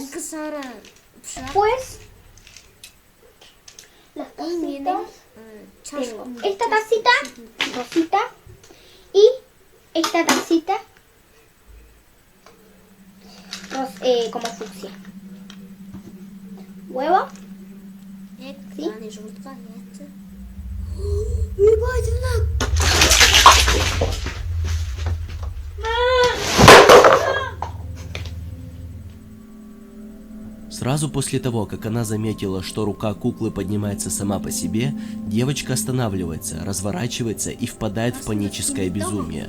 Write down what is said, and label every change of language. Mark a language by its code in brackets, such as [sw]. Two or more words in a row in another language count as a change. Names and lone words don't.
[es] Pues las tacitas. Tengo esta tacita rosita y esta tacita como fucsia. Huevo. ¿Sí? [ru] Сразу после того, как она заметила, что рука куклы поднимается сама по себе, девочка останавливается, разворачивается и впадает в паническое безумие.